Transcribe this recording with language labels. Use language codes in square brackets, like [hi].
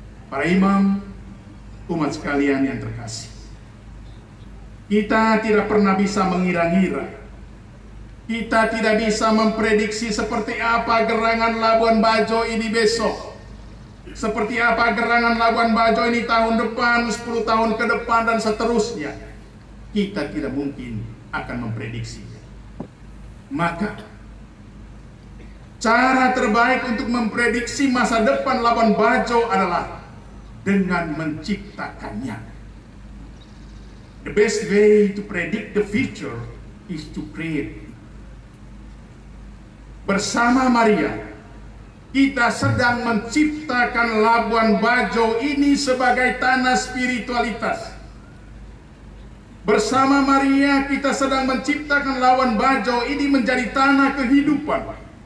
[id] Para imam, umat sekalian yang terkasih, kita tidak pernah bisa mengira-ngira, kita tidak bisa memprediksi seperti apa gerangan Labuan Bajo ini besok, seperti apa gerangan Labuan Bajo ini tahun depan, 10 tahun ke depan, dan seterusnya. Kita tidak mungkin akan memprediksinya. Maka cara terbaik untuk memprediksi masa depan Labuan Bajo adalah dengan menciptakannya. [en] The best way to predict the future is to create. [id] Bersama Maria, kita sedang menciptakan Labuan Bajo ini sebagai tanah spiritualitas. Bersama Maria, kita sedang menciptakan Labuan Bajo ini menjadi tanah kehidupan.